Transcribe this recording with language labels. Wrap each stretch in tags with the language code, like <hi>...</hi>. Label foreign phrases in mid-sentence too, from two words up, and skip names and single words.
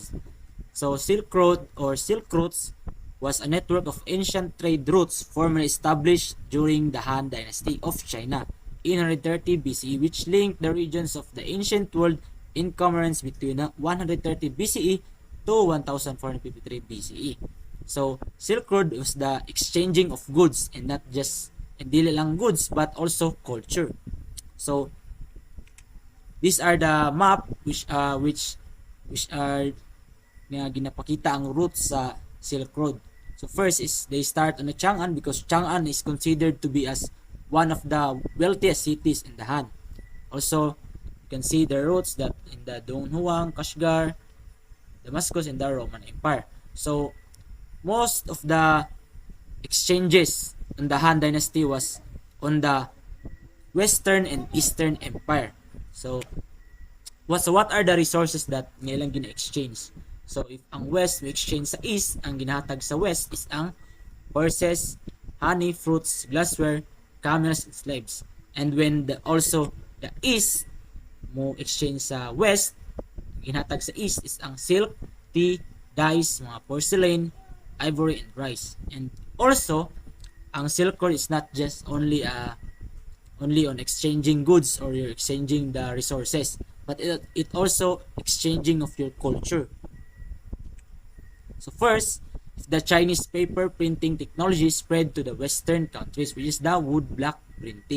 <en>So Silk Road or Silk Routes was a network of ancient trade routes formerly established during the Han Dynasty of China in 130 BCE, which linked the regions of the ancient world in commerce between 130 BCE to 1453 BCE. So Silk Road was the exchanging of goods, and not just</en> <hil>dili lang</hil> <en>goods but also culture. So these are the map which are</en> <hil>nga ginapakita ang</hil> <en>routes sa Silk Road. So first is they start on the Chang'an, because Chang'an is considered to be as one of the wealthiest cities in the Han. Also, you can see the routes that in the Donghuang, Kashgar, Damascus, and the Roman Empire. So most of the exchanges in the Han Dynasty was on the Western and Eastern Empire. So what are the resources that</en> <hil>nilang gina-exchange?</hil> <en>So if ang West may exchange sa East,</en> <hil>ang ginahatag sa</hil> <en>West is ang horses, honey, fruits, glassware, camels, and slaves. And when also the East mo exchange sa West,</en> <hil>ang ginahatag sa</hil> <en>East is ang silk, tea, dyes, mga porcelain, ivory, and rice. And also ang Silk Road is not just only on exchanging goods or you're exchanging the resources, but it also exchanging of your culture. So first, the Chinese paper printing technology spread to the Western countries, which is the wood block printing.</en>